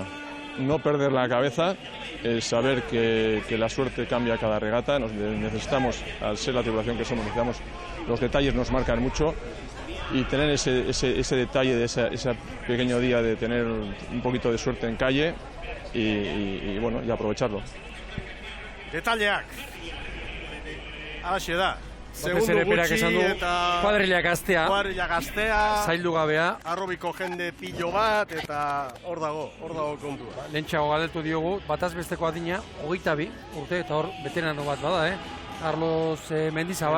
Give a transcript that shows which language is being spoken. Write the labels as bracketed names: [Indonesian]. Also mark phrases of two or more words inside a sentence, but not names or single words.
[Spanish] No perder la cabeza, saber que la suerte cambia cada regata, necesitamos, al ser la tripulación que somos, necesitamos, los detalles nos marcan mucho. Y tener ese detalle de ese pequeño día de tener un poquito de suerte en calle y bueno, y aprovecharlo. [Basque] Detalleak. Halaxe da. Batez ere berak esan du, kuadrilla gaztea, zaildu gabea. Arrobiko jende pilo bat, eta hor dago kontua. Lehentxago galdetu diogu, bataz besteko adina, 22 urte, eta hor veterano bat bada, Carlos Mendizabal.